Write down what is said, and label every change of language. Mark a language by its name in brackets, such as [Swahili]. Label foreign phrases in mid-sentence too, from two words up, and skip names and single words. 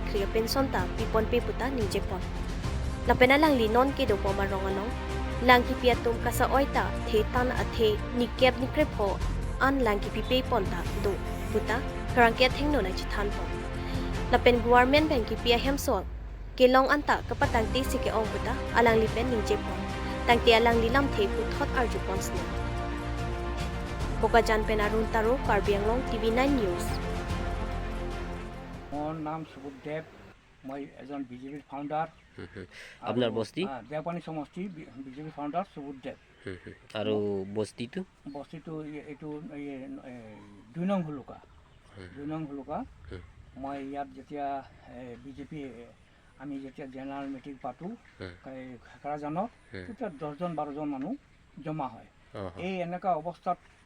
[Karbi] kriya pensonta pipon peputa ninjepon lapena lang linon ke dopo maronganong langki piatum kasa oita the tan athe nikep nikrepo an langki pipe ponta do puta karangke thengno na chithan pon lapen [English] government bank [Karbi] ki pia hemsol kelong anta kapatang ti sike ong puta alang lipen ninjepon tangti alang lilam the puthot arju ponsne Bokajan Penarun Taro Karbianglong TV9 News [Assamese] মোৰ নাম সুবুধদেৱ মই এজন বিজেপিৰ ফাউণ্ডাৰ [Bangla] আপনার বস্তি [Assamese] দেওপানী সমষ্টি বিজেপিৰ ফাউণ্ডাৰ সুবুধদেৱ আৰু বস্তিটো বস্তিটো এইটো 2 নং হুলুকা মই ইয়াত যেতিয়া বিজেপি আমি যেতিয়া [English] general meeting [Assamese] পাতোঁ খাকৰাজানত তেতিয়া 10জন 12জন মানুহ জমা হয় এই এনেকুৱা অৱস্থাত